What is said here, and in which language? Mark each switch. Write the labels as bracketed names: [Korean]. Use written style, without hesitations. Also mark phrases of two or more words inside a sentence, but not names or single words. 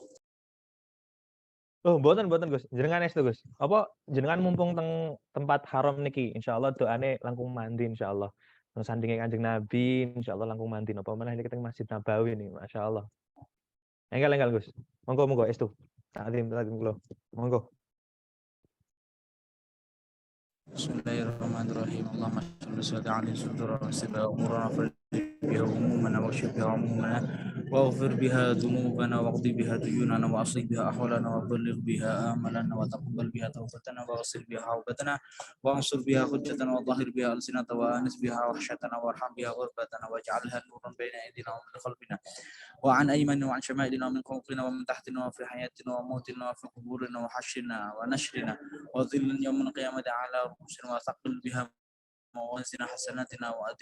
[Javanese] Oh, mboten Gus. Jenengan estu Gus. Apa jenengan mumpung teng tempat haram niki, insyaallah doane langkung mandi insyaallah. Nang sandinge Kanjeng Nabi insyaallah langkung mandi napa meneh niki teng Masjid Nabawi nih, masyaallah. Enggal Gus. Monggo estu. Takdim kula. Monggo. [Arabic] Bismillahirrahmanirrahim. اللهم صل على سيدنا محمد بها همومنا واكشف بها عمومنا واغفر بها ذنوبنا واقض بها ديوننا واصلح بها احوالنا وبلغ بها املنا وتقبل بها توبتنا واغسل بها حوبتنا وانصر بها حجتنا وظهر بها السنتنا وانس بها وحشتنا وارحم بها غربتنا واجعلها نورا بين ايدينا ومن خلفنا وعن ايماننا وعن شمائلنا ومن فوقنا ومن تحتنا وفي حياتنا وموتنا وفي قبورنا وحشرنا ونشرنا وظل يوم القيامه على رؤوسنا وثقل بها وزن حسناتنا